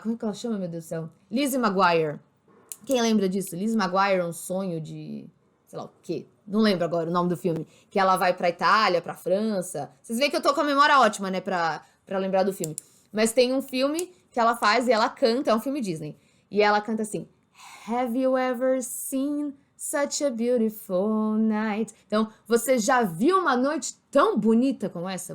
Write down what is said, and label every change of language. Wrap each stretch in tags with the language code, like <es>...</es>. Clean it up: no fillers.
<pt>Como é que ela chama, meu Deus do céu? Lizzie McGuire. Quem lembra disso? Lizzie McGuire, um sonho de... sei lá o quê. Não lembro agora o nome do filme. Que ela vai pra Itália, pra França. Vocês veem que eu tô com a memória ótima, né? Pra lembrar do filme. Mas tem um filme que ela faz e ela canta. É um filme Disney. E ela canta assim...</pt> <en>Have you ever seen such a beautiful night?</en> <pt>Então, você já viu uma noite tão bonita como essa?</pt>